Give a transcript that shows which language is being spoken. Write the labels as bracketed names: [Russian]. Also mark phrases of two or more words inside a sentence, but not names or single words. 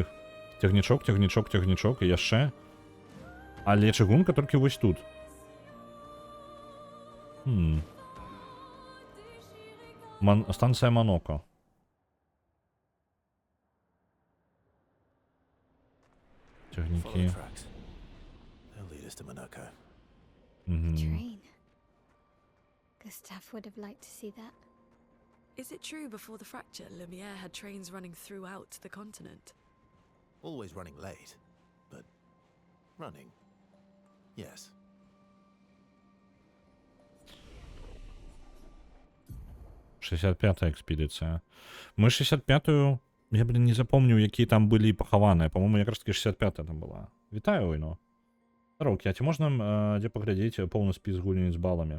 [Belarusian] Цягнічок, цягнічок, цягнічок, і яшчэ. Але чыгунка толькі вось тут. Станцыя Моноко. [English] Follow [Belarusian] Цягнікі. [English] the tracks. They'll lead us to Monaco. Train. Gustav would have liked to see that. Is it true before the fracture, Lumiere had trains running throughout the continent? Always running late, but running. Yes. [Russian] Шестьдесят-пятая экспедыцыя. [Belarusian] Мы 65-ю, я, не запомню, якія там былі пахаваныя. По-моему, якраз таки 65-я там была. Вітаю, Войно. Рокі, а ці можна дзе паглядзець поўны спіс гульняў з баламі?